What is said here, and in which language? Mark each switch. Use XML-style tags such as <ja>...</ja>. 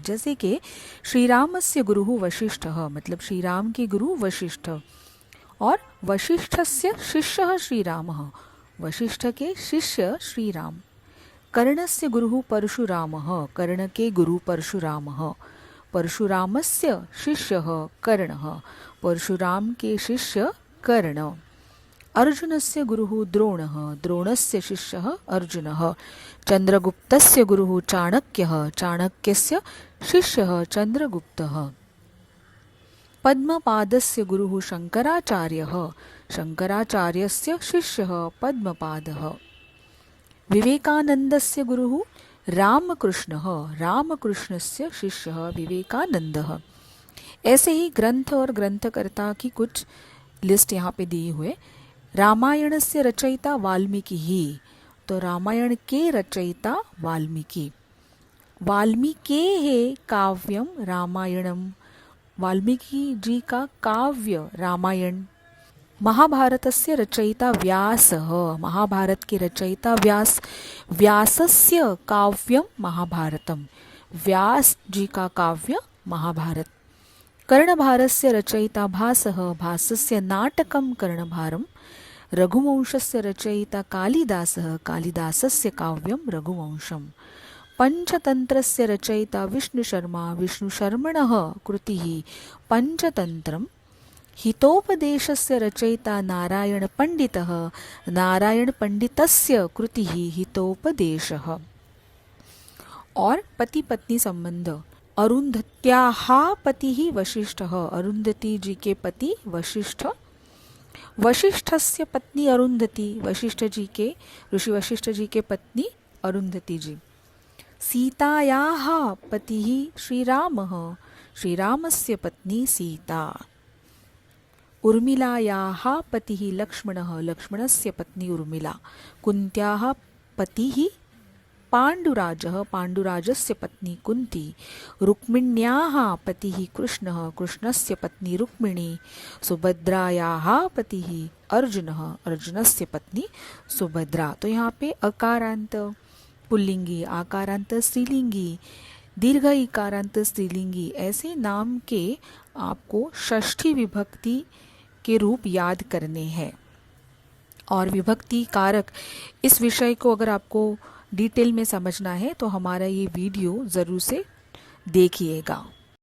<hi>जैसे कि</hi> <sa>श्रीरामस्य गुरुः वशिष्ठः,</sa> <hi>मतलब श्री राम के गुरु वशिष्ठ, और</hi> <sa>वशिष्ठस्य शिष्यः श्रीरामः,</sa> <hi>वशिष्ठ के शिष्य श्री राम।</hi> <sa>कर्णस्य गुरुः परशुरामः,</sa> <hi>कर्ण के गुरु परशुरामः।</hi> <sa>परशुरामस्य शिष्यः कर्णः,</sa> <hi>परशुराम के शिष्य कर्ण।</hi> <sa>अर्जुनस्य गुरुः द्रोणः, द्रोणस्य शिष्यः अर्जुनः। चंद्रगुप्तस्य गुरुः चाणक्यः, चाणक्यस्य शिष्यः चंद्रगुप्तः। पद्मपादस्य गुरुः शंकराचार्यः, शंकराचार्यस्य शिष्यः पद्मपादः। विवेकानंदस्य गुरुः रामकृष्णः, रामकृष्णस्य शिष्यः विवेकानंदः।</sa> <hi>ऐसे ही ग्रंथ और ग्रंथकर्ता की कुछ लिस्ट यहाँ पे दी हुए।</hi> <sa>रामायणस्य रचयिता वाल्मीकि</sa> <hi>ही, तो रामायण के रचयिता वाल्मीकि।</hi> <sa>वाल्मीकेः काव्यम रामायणम,</sa> <hi>वाल्मीकि जी का काव्य रामायण।</hi> <sa>महाभारतस्य रचयिता व्यासः,</sa> <hi>महाभारत के रचयिता व्यास,</hi> <sa>व्यासस्य काव्यम महाभारतम,</sa> <hi>व्यास जी का काव्य महाभारत।</hi> <sa>कर्णभारस्य रचयिता भासः, भासस्य नाटकम कर्णभारम। रघुवंशस्य रचयिता कालिदासः, कालिदासस्य काव्यम रघुवंशम। पंचतंत्रस्य रचयिता विष्णुशर्मा, विष्णुशर्मणः कृतिः पंचतंत्रम। हितोपदेशस्य रचयिता नारायणपण्डितः, नारायणपण्डितस्य कृतिः हितोपदेशः।</sa> <hi>और पति पत्नी संबंध।</hi> <sa>अरुंधत्याः पतिः वशिष्ठः,</sa> <hi>अरुंधति जी के पति वशिष्ठ।</hi> <sa>वशिष्ठस्य पत्नी अरुंधति,</sa> <hi>वशिष्ठ जी के, ऋषि वशिष्ठ जी के पत्नी अरुंधति जी।</hi> <sa>सीतायाः पतिः श्रीरामः, श्रीरामस्य पत्नी सीता। उर्मिलायाः पतिः लक्ष्मणः, लक्ष्मणस्य पत्नी उर्मिला। कुन्त्याः पतिः पाण्डुराजः, पाण्डुराजस्य पत्नी कुन्ती। रुक्मिण्याः पतिः कृष्णः, कृष्णस्य पत्नी रुक्मिणी। सुभद्रायाः पतिः अर्जुनः, अर्जुनस्य पत्नी सुभद्रा।</sa> <hi>तो यहाँ पे अकारांत पुल्लिंगी, आकारांत स्त्रीलिंगी, दीर्घ इकारांत स्त्रीलिंगी, ऐसे नाम के आपको षष्ठी विभक्ति के रूप याद करने हैं। और विभक्ति कारक, इस विषय को अगर आपको डिटेल में समझना है तो हमारा ये वीडियो ज़रूर से देखिएगा।</hi>